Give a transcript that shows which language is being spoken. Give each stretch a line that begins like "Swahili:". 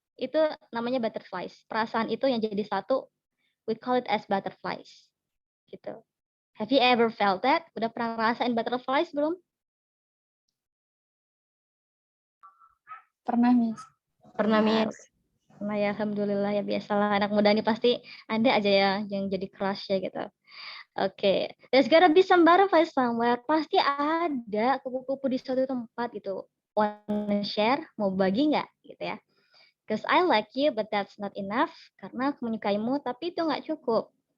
Indonesian: Itu namanya butterflies. Perasaan itu yang jadi satu,
English: we call it as butterflies.
Indonesian: Gitu.
English: Have you ever felt that?
Indonesian: Udah pernah ngerasain butterflies belum? Pernah, Miss. Pernah, Miss. Nah ya alhamdulillah ya, biasalah anak muda ini pasti ada aja ya yang jadi crush ya gitu. Oke,
English: there's gotta be some butterflies somewhere.
Indonesian: Pasti ada kupu-kupu di suatu tempat gitu.
English: Wanna share?
Indonesian: Mau bagi nggak gitu ya?
English: Because I like you, but that's not enough.
Indonesian: Karena aku menyukaimu, tapi itu nggak cukup.